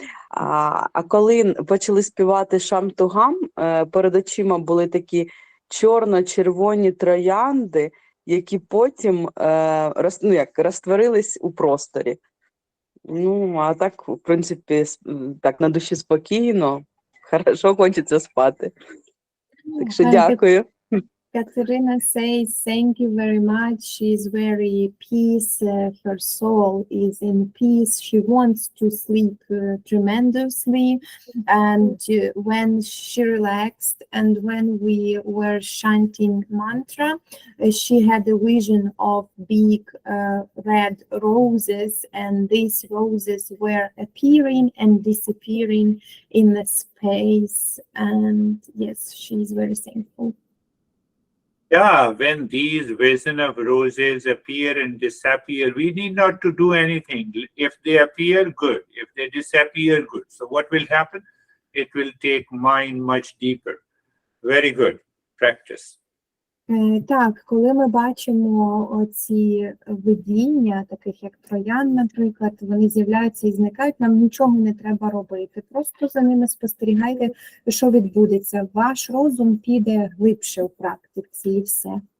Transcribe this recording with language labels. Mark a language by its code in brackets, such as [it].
[uk] А коли почали співати шам-тугам, перед очима були такі чорно-червоні троянди, які потім розтворились у просторі. Ну, а так, в принципі, так на душі спокійно, хорошо хочеться спати. Так що дякую. [en] Katerina says, thank you very much. She's very peace. Her soul is in peace. She wants to sleep tremendously. And when she relaxed and when we were chanting mantra, she had a vision of big red roses, and these roses were appearing and disappearing in the space. And yes, she's very thankful. Yeah, when these vision of roses appear and disappear, we need not to do anything. If they appear, good. If they disappear, good. So what will happen? It will take mind much deeper. Very good. Practice. [uk] Так, коли ми бачимо оці видіння, таких як троян, наприклад, вони з'являються і зникають, нам нічого не треба робити. Просто за ними спостерігайте, що відбудеться. Ваш розум піде глибше у практиці і все.